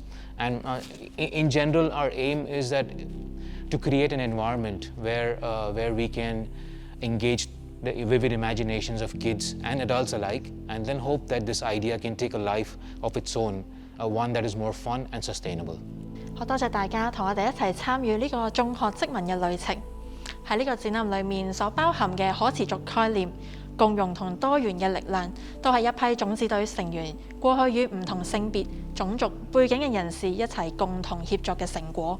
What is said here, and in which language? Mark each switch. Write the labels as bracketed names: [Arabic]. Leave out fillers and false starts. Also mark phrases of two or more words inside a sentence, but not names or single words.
[English] And in general, our aim is that to create an environment where we can engage the vivid imaginations of kids and adults alike, and then hope that this idea can take a life of its own, one that is more fun and sustainable. [Cantonese] 好多謝大家同我哋一齊參與呢個種學織文嘅旅程。喺呢個展覽裏面所包含嘅可持續概念、共融同多元嘅力量，都係一批種子隊成員過去與唔同性別、種族背景嘅人士一齊共同協作嘅成果。